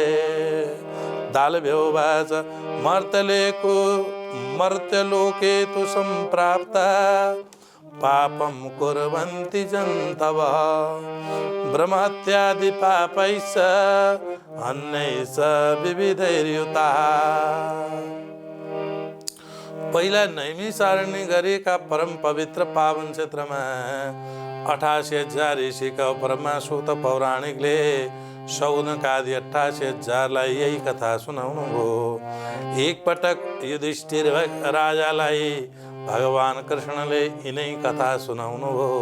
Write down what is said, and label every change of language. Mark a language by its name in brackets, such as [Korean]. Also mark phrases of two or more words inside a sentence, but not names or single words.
[Sanskrit] दालभ्योवाच मर्त्यलोके तु सम्प्राप्ता पापं कुर्वन्ति जन्तवः ब्रह्मत्यादि पापैश्च अन्यैश्च विविधैर्युताः। [Nepali] पहिला नैमिषारण्य गरेका परम पवित्र पावन क्षेत्रमा 88,000 ऋषिका परमासुत पौराणिकले शौनकादि 88,000लाई यही कथा सुनाउनु भयो। एकपटक युधिष्ठिर राजालाई भगवान कृष्णले यिनै कथा सुनाउनु भयो।